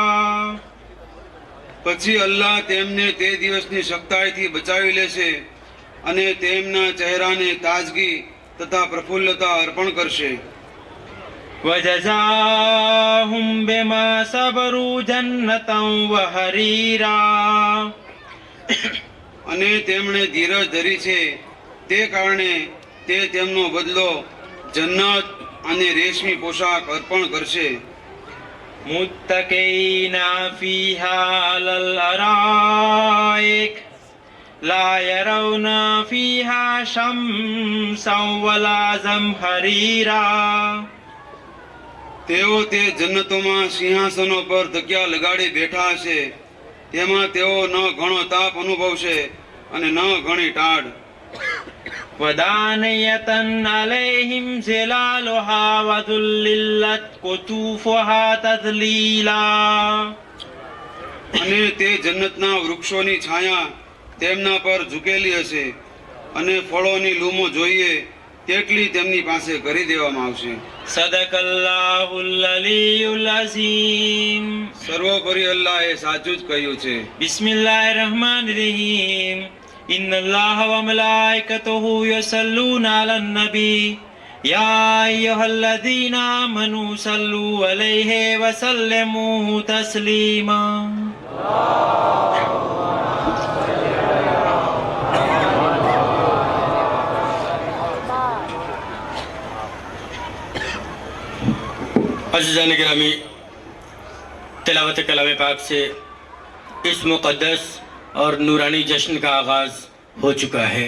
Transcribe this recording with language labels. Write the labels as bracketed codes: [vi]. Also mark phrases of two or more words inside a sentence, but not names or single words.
[gu] પછી અલ્લાહ તેમને તે દિવસની સખ્તાઈથી બચાવી લેશે અને તેમના ચહેરાને તાજગી તથા પ્રફુલ્લતા અર્પણ કરશે. [ar] وجزاهم بما صبروا جنة وحريرا. [gu] અને તેમણે ધીરજ ધરી છે તે કારણે તે તેમનો બદલો જન્નત અને રેશમી પોશાક અર્પણ કરશે. [ar] متكئين فيها على الأرائك لا يرون فيها شمسا ولا زمهريرا. [gu] તેઓ તે જન્નતોમાં સિંહાસનો પર તકિયા લગાડી બેઠા હશે, તેમાં તેઓ ન ઘણો તાપ અનુભવશે અને ન ઘણી ટાઢ. [ar] ودانية عليهم ظلالها وذللت قطوفها تذليلا. [gu] અને તે જન્નતના વૃક્ષોની છાયા તેમના પર ઝૂકેલી હશે અને ફળોની લૂમો જોઈએ તેટલી તેમની પાસે કરી દેવામાં આવશે. [ar] صدق الله العلي العظيم. [gu] સર્વોપરી અલ્લાહે સાચું જ કહ્યું છે. [ar] بسم الله الرحمن الرحيم. إن الله وملائكته يصلون على النبي يا أيها الذين آمنوا صلوا عليه وسلموا تسليما. [ur] عزیزان گرامی، تلاوت کلام پاک سے اس مقدس اور نورانی جشن کا آغاز ہو چکا ہے.